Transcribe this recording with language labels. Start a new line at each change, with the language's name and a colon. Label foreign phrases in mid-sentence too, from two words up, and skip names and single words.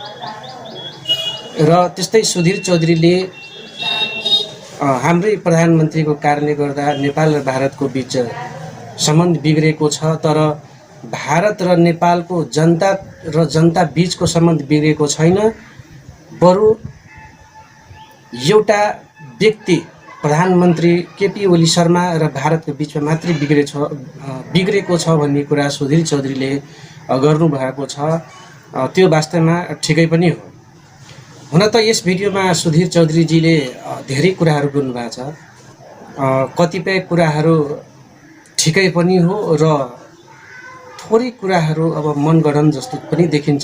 Nepali: र त्यस्तै सुधीर चौधरीले हाम्रै प्रधानमन्त्रीको कारणले गर्दा नेपाल र भारतको बीच सम्बन्ध बिग्रेको छ, तर भारत र नेपालको जनता बीचको सम्बन्ध बिग्रेको छैन। बरु एउटा व्यक्ति प्रधानमन्त्री केपी ओली शर्मा र भारतको बीचमा मात्रै बिग्रेको छ भन्ने कुरा सुधीर चौधरीले गर्नुभएको छ। त्यो वास्तवमा ठिकै पनि हो। हुन त यस भिडियोमा सुधीर चौधरीजीले धेरै कुराहरू गर्नुभएको छ। कतिपय कुराहरू ठिकै पनि हो र थोरै कुराहरू अब मनगढन जस्तो पनि देखिन्छ।